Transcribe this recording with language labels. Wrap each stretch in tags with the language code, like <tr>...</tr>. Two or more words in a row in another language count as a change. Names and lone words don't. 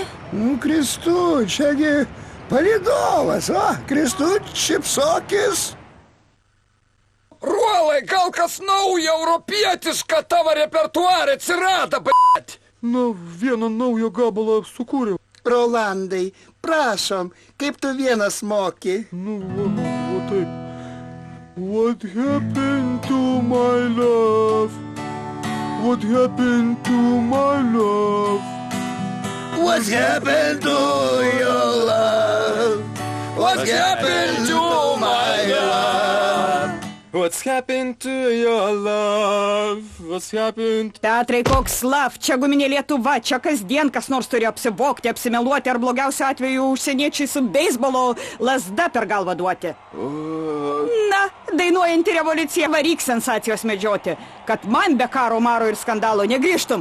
<lt>Kristu, čiagi palydovas, Kristu, šipsokis. Ruolai, gal kas nauja europietiška tavo repertuarė atsirado, b***t? Na, vieną naują gabalą sukūriau. Rolandai, prašom, kaip tu vienas moki? Nu, va taip.</lt> <en>What happened to my love? What happened to my love? What happened to your love? What happened to my love? What's happened to your love? What's happened?</en> <lt>Petrai, koks slav, čia guminė Lietuva, čia kasdien kas nors turi apsivokti, apsimeluoti ar blogiausiu atveju užsieniečiai su beisbolo lasda per galvą duoti. Na, dainuojanti revoliucija varyk sensacijos medžioti, kad man be karo, maro ir skandalo negrįžtum.</lt>